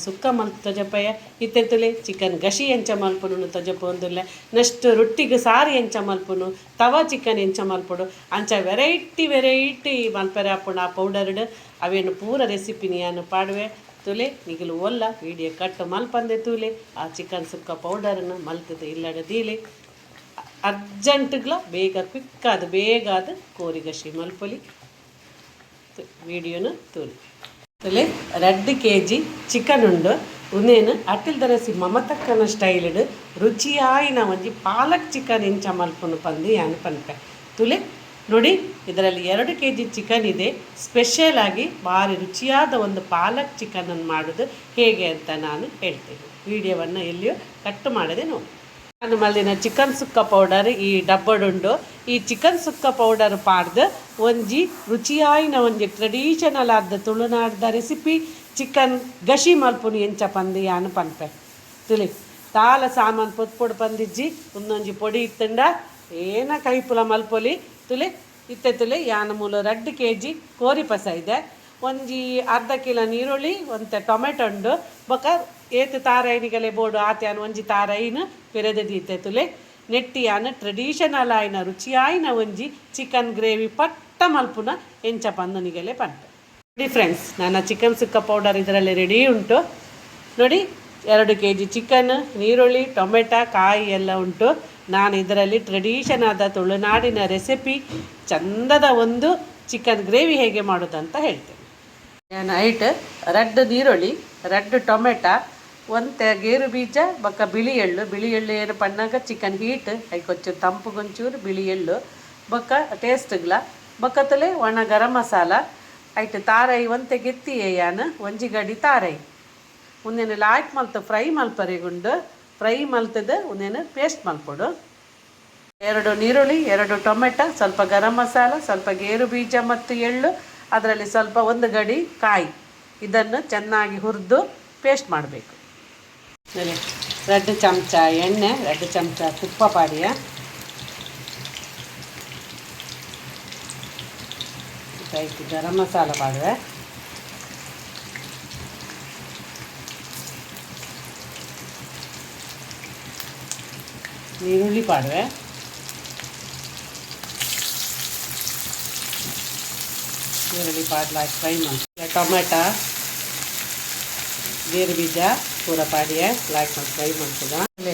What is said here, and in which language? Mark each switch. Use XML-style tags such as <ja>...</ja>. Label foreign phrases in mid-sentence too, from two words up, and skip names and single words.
<tcy>ಸುಕ್ಕ ಮಲ್ತು ತೊಜಪಯ್ಯ ಇತ್ತೆತ್ತುಲೆ ಚಿಕನ್ ಗಶಿ ಎಂಚ ಮಲ್ಪುನು ತೊಜಪೊಂದುಲ್ಲೆ ನೆಕ್ಸ್ಟ್ ರೊಟ್ಟಿಗೆ ಸಾರು ಎಂಚ ಮಲ್ಪುನು ತವಾ ಚಿಕನ್ ಎಂಚ ಮಲ್ಪುಡು ಅಂಚ ವೆರೈಟಿ ಮಲ್ಪರೆ ಹಾಪುಂಡು ಆ ಪೌಡರ್ಡ್ ಅವೇನು ಪೂರ ರೆಸಿಪಿನಿ ಯಾನು ಪಾಡುವೆ ತುಲೆ ನಿಗಲು ಒಲ್ಲ ವೀಡಿಯೋ ಕಟ್ಟು ಮಲ್ಪಂದೆ ತೂಲೆ ಆ ಚಿಕನ್ ಸುಕ್ಕ ಪೌಡರನ್ನು ಮಲ್ತದೆ ಇಲ್ಲಡ ದೀಲೆ ಅರ್ಜೆಂಟ್ಗ್ಲ ಬೇಗ ಅದು ಕೋರಿಗಶಿ ಮಲ್ಪೊಲಿ ವೀಡಿಯೋನು ತೂಲಿ ತುಲೆ 2 kg ಚಿಕನ್ ಉಂಡು ಉಂದೇನು ಅಟ್ಟಿಲ್ದ ರೆಸಿ ಮಮತಕ್ಕನ ಸ್ಟೈಲ್ಡ್ ರುಚಿಯಾಯಿನ ಒಂಜಿ ಪಾಲಕ್ ಚಿಕನ್ ಎಂಚ ಮಲ್ಪುನು ಪಂದು ಯಾನು ಪನ್ಪೆ ತುಲೆ</tcy> <kn>ನೋಡಿ ಇದರಲ್ಲಿ 2 kg ಚಿಕನ್ ಇದೆ. ಸ್ಪೆಷಲ್ ಆಗಿ ಭಾರಿ ರುಚಿಯಾದ ಒಂದು ಪಾಲಕ್ ಚಿಕನನ್ನು ಮಾಡೋದು ಹೇಗೆ ಅಂತ ನಾನು ಹೇಳ್ತೇನೆ. ವಿಡಿಯೋವನ್ನು ಎಲ್ಲಿಯೂ ಕಟ್ ಮಾಡದೆ ನೋಡಿ.</kn> <tcy>ನಾನು ಮಲ್ದಿನ ಚಿಕನ್ ಸುಕ್ಕ ಪೌಡರ್ ಈ ಡಬ್ಬಡುಂಡು. ಈ ಚಿಕನ್ ಸುಕ್ಕ ಪೌಡರ್ ಪಾಡ್ದು ಒಂಜಿ ರುಚಿಯಾಯಿನ ಒಂಜಿ ಟ್ರೆಡಿಷನಲ್ ಆದ ತುಳುನಾಡ್ದ ರೆಸಿಪಿ ಚಿಕನ್ ಗಶಿ ಮಲ್ಪುನು ಎಂಚ ಪಂದು ಯಾನು ಪನ್ಪೆ ತುಳಿ ತಾಲ ಸಾಮಾನು ಪೊತ್ತು ಪಂದಿಜ್ಜಿ ಒಂದೊಂಜಿ ಪೊಡಿ ಇತ್ತಂಡ ಏನ ಕೈಪುಲ ಮಲ್ಪೊಲಿ ತುಲೆ ಇತ್ತೆತ್ತುಲೆ ಯಾನ ಮೂಲ 2 kg ಕೋರಿ ಪಸ ಇದೆ. ಒಂಜಿ ಅರ್ಧ ಕಿಲೋ ನೀರುಳ್ಳಿ ಒಂತೆ ಟೊಮೆಟೊ ಉಂಡು ಬೊಕ ಏತು ತಾರೈನಿಗಲೆ ಬೋಡು ಆತ್ಯಾನ ಒಂಜಿ ತಾರೈನು ಪೆರೆದೀತೆತ್ತುಲೆ ನೆಟ್ಟಿಯಾನ ಟ್ರೆಡಿಷನಲ್ ಆಯ್ನ ರುಚಿಯಾಯಿನ ಒಂಜಿ ಚಿಕನ್ ಗ್ರೇವಿ ಪಟ್ಟ ಮಲ್ಪುನ ಎಂಚ ಪಂದನಿಗೆಲೆ ಪಂಟು ನೋಡಿ ಫ್ರೆಂಡ್ಸ್.</tcy> <kn>ನನ್ನ ಚಿಕನ್ ಸುಕ್ಕ ಪೌಡರ್ ಇದರಲ್ಲಿ ರೆಡಿ ಉಂಟು ನೋಡಿ. 2 kg ಚಿಕನ್, ನೀರುಳ್ಳಿ, ಟೊಮೆಟೊ, ಕಾಯಿ ಎಲ್ಲ ಉಂಟು. ನಾನು ಇದರಲ್ಲಿ ಟ್ರೆಡಿಷನ್ ಆದ ತುಳುನಾಡಿನ ರೆಸಿಪಿ ಚಂದದ ಒಂದು ಚಿಕನ್ ಗ್ರೇವಿ ಹೇಗೆ ಮಾಡೋದಂತ ಹೇಳ್ತೇನೆ.</kn> <tcy>ನಾನು 2 ನೀರುಳ್ಳಿ, 2 ಟೊಮೆಟೊ, 1 ಗೇರು ಬೀಜ ಬೊಕ್ಕ ಬಿಳಿ ಎಳ್ಳು ಏನು ಪಣ್ಣಾಗ ಚಿಕನ್ ಹೀಟ್ ಐಕೊಂಚೂರು ತಂಪುಗೊಂಚೂರು ಬಿಳಿ ಎಳ್ಳು ಬೊಕ್ಕ ಟೇಸ್ಟ್ಗ್ಲ ಬೊಕ್ಕತಲೆ ಒಣ ಗರಂ ಮಸಾಲ ಐಟು ತಾರೈ ಒಂತೆ ಗೆತ್ತಿ ಯಾನು ಒಂಜಿ ಗಡಿ ತಾರೈ ಒಂದೇನು ಲಾಯ್ಕ್ ಮಲ್ತು ಫ್ರೈ ಮಲ್ಪರೆಗುಂಡು ಫ್ರೈ ಮಲ್ತದ ಒಂದೇನು ಪೇಸ್ಟ್ ಮಲ್ಪೊಡು.</tcy> <kn>2 ನೀರುಳ್ಳಿ, 2 ಟೊಮೆಟೊ, ಸ್ವಲ್ಪ ಗರಂ ಮಸಾಲ, ಸ್ವಲ್ಪ ಗೇರು ಬೀಜ ಮತ್ತು ಎಳ್ಳು, ಅದರಲ್ಲಿ ಸ್ವಲ್ಪ 1 ಗಡಿ ಕಾಯಿ ಇದನ್ನು ಚೆನ್ನಾಗಿ ಹುರಿದು ಪೇಸ್ಟ್ ಮಾಡಬೇಕು.</kn> <tcy>2 ಚಮಚ ಎಣ್ಣೆ, 2 ಚಮಚ ತುಪ್ಪ ಪಾಡಿಯ, ಗರಂ ಮಸಾಲ ಪಾಡುವೆ, ನೀರುಳ್ಳಿ ಪಾಡುವೆ, ಈರುಳ್ಳಿ ಪಾಡ್ಲಾಕಿ ಫ್ರೈ ಮಾಡಿ, ಟೊಮೆಟೊ, ಗೇರು ಬೀಜ ಪೂರ ಪಾಡಿಯ ಲಾಯ್ಕ್ ಮಾಡಿ ಫ್ರೈ ಮಾಡ್ತದ.</tcy>